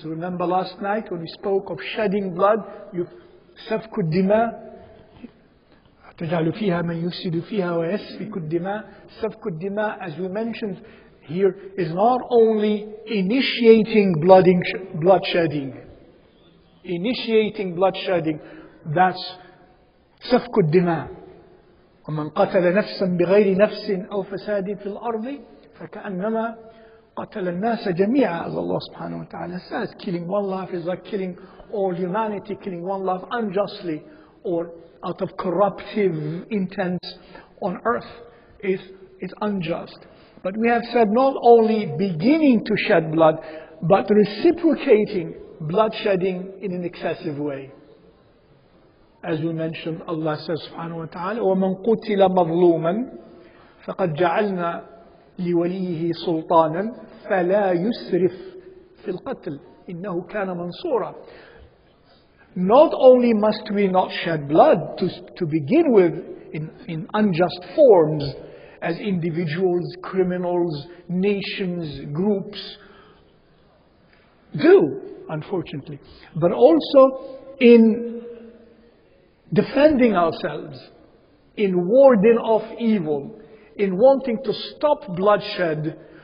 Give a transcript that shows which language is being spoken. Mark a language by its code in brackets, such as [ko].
[en] Remember last night when we spoke of shedding blood, [ar] سفك الدماء تجعل فيها من يفسد فيها ويسفك الدماء. [en] سفك الدماء, as we mentioned here, is not only initiating bloodshedding. Initiating bloodshedding, that's سفك الدماء. [ar] ومن قتل نفسا بغير نفس أو فساد في الأرض فكأنما قتل الناس جميعا, [en] as Allah subhanahu wa ta'ala says. Killing one life is like killing all humanity. Killing one life unjustly or out of corruptive intent on earth is unjust. But we have said not only beginning to shed blood, but reciprocating bloodshedding in an excessive way. As we mentioned, Allah says subhanahu wa ta'ala, [ar] وَمَنْ قُتِلَ مَظْلُومًا فَقَدْ جَعَلْنَا لِوَلِيِّهِ سُلْطَانًا فَلَا يُسْرِفْ فِي الْقَتْلِ إِنَّهُ كَانَ مَنْصُورًا. [en] Not only must we not shed blood to begin with in unjust forms as individuals, criminals, nations, groups do, unfortunately, but also in defending ourselves, in warding off evil, in wanting to stop bloodshed.